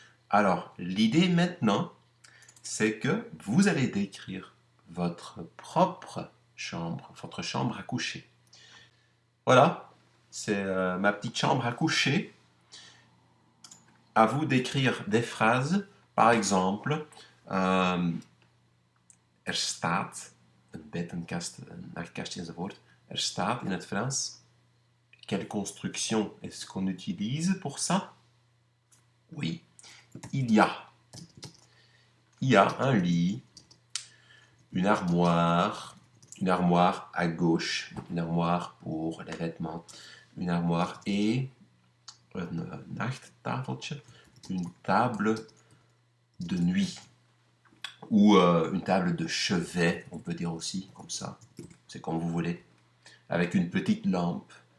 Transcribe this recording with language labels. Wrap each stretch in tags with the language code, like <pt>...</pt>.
<fr>Alors, l'idée maintenant, c'est que vous allez décrire votre propre chambre, votre chambre à coucher. Voilà, c'est ma petite chambre à coucher. À vous d'écrire des phrases. Par exemple,</fr> <nl>er staat een bed, een kast, een nachtkastje enzovoort. Er staat in het Frans.</nl> <fr>Quelle construction est-ce qu'on utilise pour ça? Oui, il y a. Il y a un lit, une armoire à gauche, une armoire pour les vêtements, une armoire et een nachttafeltje, une table de nuit ou une table de chevet, on peut dire aussi, comme ça, c'est comme vous voulez, avec une petite lampe.</fr>